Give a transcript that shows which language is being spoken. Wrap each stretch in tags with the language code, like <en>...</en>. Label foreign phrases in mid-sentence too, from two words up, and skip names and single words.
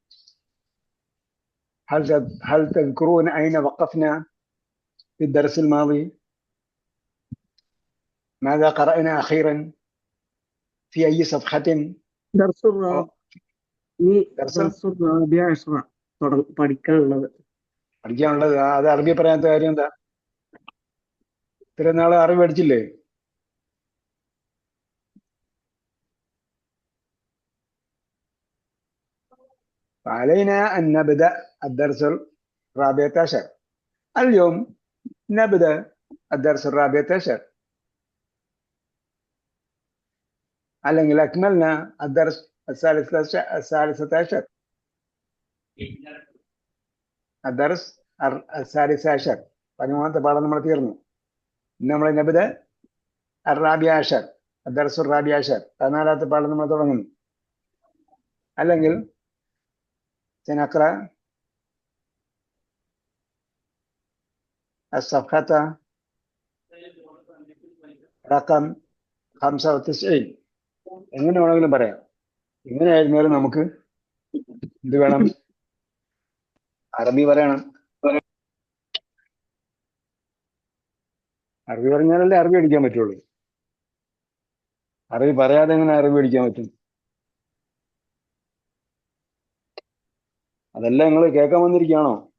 <ar>هل تذكرون أين وقفنا في الدرس الماضي؟ ماذا قرأنا أخيرا؟ في أي صفحة؟ درس الرابع عشر പഠിക്കാനുള്ളത്.</ar> <ml>അത് അറബി പറയാത്ത കാര്യം എന്താ? ഇത്രയും നാളെ അറിവ് പഠിച്ചില്ലേ?</ml> <ar>علينا أن نبدأ الدرس الرابع عشر. اليوم نبدأ الدرس الرابع عشر. അല്ലെങ്കിൽ أكملنا الدرس الثالث عشر. الدرس الثالث عشر.</ar> <ml>പതിമൂന്നാമത്തെ പാഠം നമ്മൾ തീർന്നു. നമ്മൾ</ml> <ar>نبدأ الرابع عشر. الدرس الرابع عشر.</ar> <ml>പതിനാലാമത്തെ പാഠം നമ്മൾ തുടങ്ങുന്നു. അല്ലെങ്കിൽ</ml> <ar>سنقرأ الصفحة رقم 95.</ar> <ml>എങ്ങനെ വേണമെങ്കിലും പറയാം. എങ്ങനെയായിരുന്നാലും നമുക്ക് എന്ത് വേണം? അറബി പറയണം. അറബി പറഞ്ഞാലല്ലേ അറബി പഠിക്കാൻ പറ്റുള്ളൂ. അറബി പറയാതെ എങ്ങനെ അറബി പഠിക്കാൻ പറ്റും? അതെല്ലാം നിങ്ങൾ കേൾക്കാൻ വന്നിരിക്കുകയാണോ?</ml>